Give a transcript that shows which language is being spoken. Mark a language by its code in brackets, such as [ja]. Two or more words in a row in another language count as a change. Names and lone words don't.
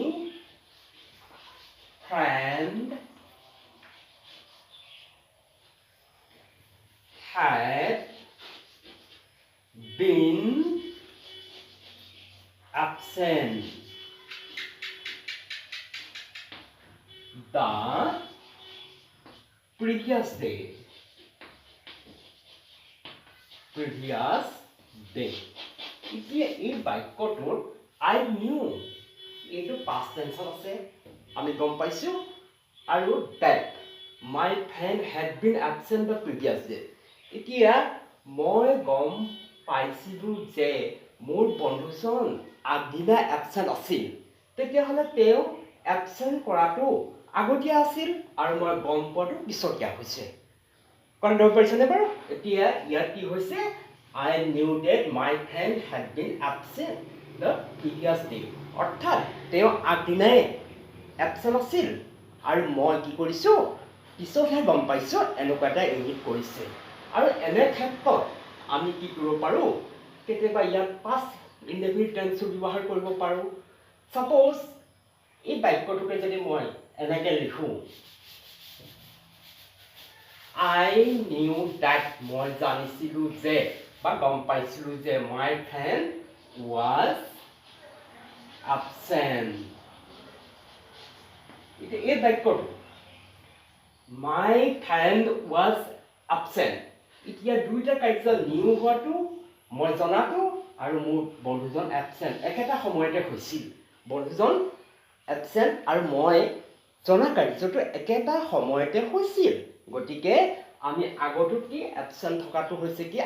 [en] friend had been absent the previous day [as] এতিয়া এই বাক্যটোত [en] I knew এইটো past tense [as] আছে আমি গম পাইছোঁ আৰু [en] that my friend had been absent the previous day [as] এতিয়া মই গম পাইছিলোঁ যে মোৰ বন্ধুজন আগদিনা absent আছিল তেতিয়াহ'লে তেওঁ absent কৰাটো আগতীয়া আছিল আৰু মই গম পোৱাটো পিছতীয়া হৈছে কাৰণ ধৰিব পাৰিছেনে বাৰু এতিয়া ইয়াত কি হৈছে [en] I knew that my friend had been absent the previous day [as] অৰ্থাৎ তেওঁ আগদিনাই absent আছিল আৰু মই কি কৰিছোঁ পিছতহে গম পাইছোঁ এনেকুৱা এটা ইংগিত কৰিছে আৰু এনে ক্ষেত্ৰত আমি কি কৰিব পাৰোঁ কেতিয়াবা ইয়াত [en] past indefinite tense [as] ব্যৱহাৰ কৰিব পাৰোঁ সাপোজ এই বাক্যটোকে যদি মই এনেকে লিখোঁ [en] I knew that [as] মই জানিছিলোঁ যে বা গম পাইছিলোঁ যে [en] my friend was absent [as] এই বাক্যটো [en] my friend was absent [as] এতিয়া দুইটা কাৰ্য নিউ হোৱাটো মই জনাটো আৰু মোৰ বন্ধুজন absent একেটা সময়তে হৈছিল বন্ধুজন absent আৰু মই জনা কাৰ্যটো একেটা সময়তে হৈছিল গতিকে আমি আগতোত কি absent থকাটো হৈছে কি